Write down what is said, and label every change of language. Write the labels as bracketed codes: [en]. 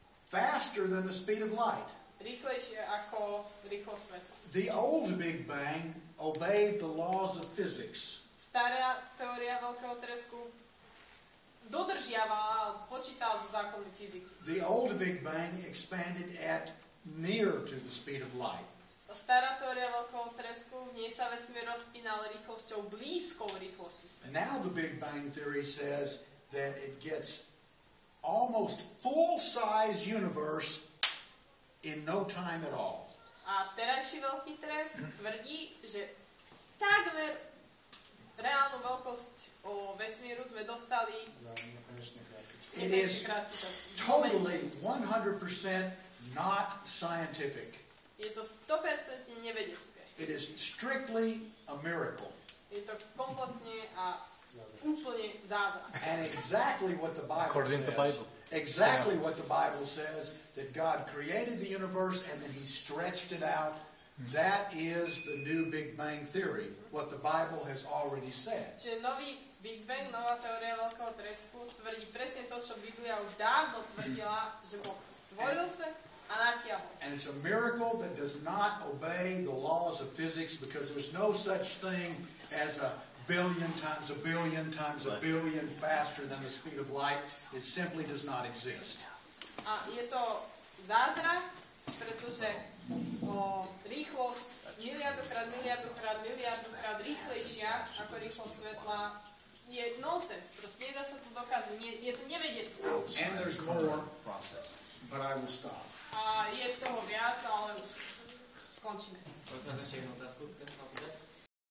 [en] Faster than the speed of light. [sk] Rýchlejšie ako rýchlosť svetla. [en] The old Big Bang obeyed the laws of physics. [sk] Stará teória veľkého tresku dodržiavala, počítala so zákonmi fyziky. [en] The old Big Bang expanded at near to the speed of light. [sk] Stará teória veľkého tresku, v nej sa vesmír rozpínal rýchlosťou blízkou rýchlosti sveta. [en] Now the Big Bang theory says that it gets almost full-size universe in no time at all. [sk] A terajší veľký tresk tvrdí, že takmer reálnu veľkosť vesmíru sme dostali. [en] It is totally 100% not scientific. [sk] Je to 100% nevedecké. [en] It is strictly a miracle. [sk] Je to kompletne a úplne zázrak. [en] And exactly what the Bible According to the Bible. Exactly what the Bible says, that God created the universe and then He stretched it out. That is the new Big Bang theory, what the Bible has already said. [sk] Čiže nový Big Bang, nová teória veľkého tresku tvrdí presne to, čo Biblia už dávno tvrdila, že Boh stvoril svet a natiahol. [en] And it's a miracle that does not obey the laws of physics, because there's no such thing as a billion times a billion times a billion faster than the speed of light. It simply does not exist. [sk] A je to zázrak, pretože rýchlosť miliardukrát rýchlejšia ako rýchlosť svetla je nonsens. Proste nedá sa to dokázať. Je to nevedecké. [en] And there's more, but I will stop. [sk] A je toho viac, ale už skončíme. Prosím vás ešte jednu otázku, chcem sa opýtať.